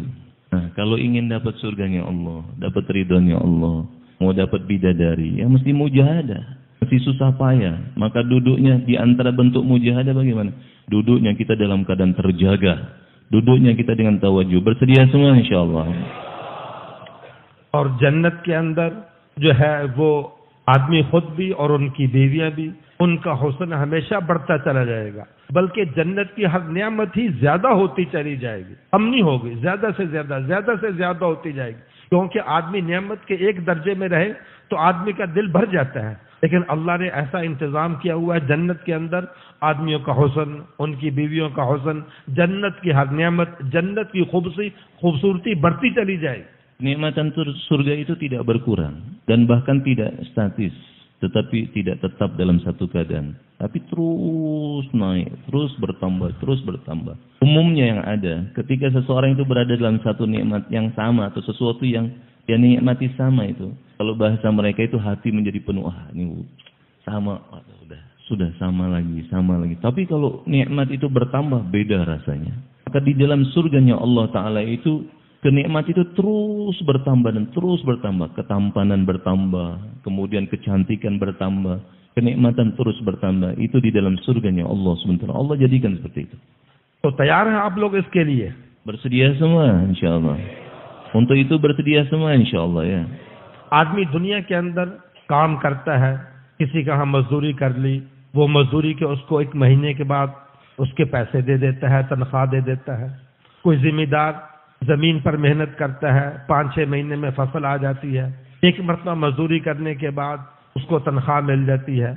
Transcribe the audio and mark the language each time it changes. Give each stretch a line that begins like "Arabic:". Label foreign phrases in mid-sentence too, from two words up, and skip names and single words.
Indonesian: Nah, kalau ingin dapat surganya Allah, dapat ridhonya Allah, mau dapat bidadari, ya mesti mujahadah, mesti susah payah. Maka duduknya di antara bentuk mujahadah bagaimana? Duduknya kita dalam keadaan terjaga, duduknya kita dengan tawajuh, bersedia semua insyaallah.
Urdu: اور جنت کے اندر جو ہے وہ آدمی خود بھی اور ان کی بیویاں بھی, ان کا حسن ہمیشہ بڑھتا چلا جائے گا, بلکہ جنت کی ہر نعمت ہی زیادہ ہوتی چلی جائے گی, کم نہیں ہوگی, زیادہ سے زیادہ ہوتی جائے گی. کیونکہ آدمی نعمت کے ایک درجے میں رہے تو آدمی کا دل بھر جاتا ہے, لیکن اللہ نے ایسا انتظام کیا ہوا ہے جنت کے اندر, آدمیوں کا حسن, ان کی بیویوں کا حسن, جنت کی ہر نعمت, جنت کی خوبصورتی بڑھتی چلی جائے گی.
Indonesian: Nikmatan surga itu tidak berkurang dan bahkan tidak statis, tetapi tidak tetap dalam satu keadaan, tapi terus naik, terus bertambah. Umumnya yang ada ketika seseorang itu berada dalam satu nikmat yang sama atau sesuatu yang dia nikmati sama itu, kalau bahasa mereka itu hati menjadi penuh, ini sama, sudah sama lagi. Tapi kalau nikmat itu bertambah, beda rasanya. Maka di dalam surganya Allah Ta'ala itu kenikmat itu terus bertambah dan terus bertambah. Ketampanan bertambah, kemudian kecantikan bertambah, kenikmatan terus bertambah. Itu di dalam surganya Allah SWT. Allah jadikan seperti itu.
Urdu: تو تیار ہیں آپ لوگ اس کے لیے؟
Indonesian: Bersedia semua insyaallah. Untuk itu bersedia semua insyaallah ya.
Urdu: آدمی دنیا کے اندر کام کرتا ہے, کسی کا ہم مزدوری کر لی, وہ مزدوری کے اس کو 1 مہینے کے بعد اس کے پیسے دے دیتا ہے, تنخواہ دے دیتا ہے. کوئی ذمہ دار زمین پر محنت کرتا ہے, 5-6 مہینے میں فصل آ جاتی ہے, 1 مرتبہ مزدوری کرنے کے بعد اس کو تنخواہ مل جاتی ہے.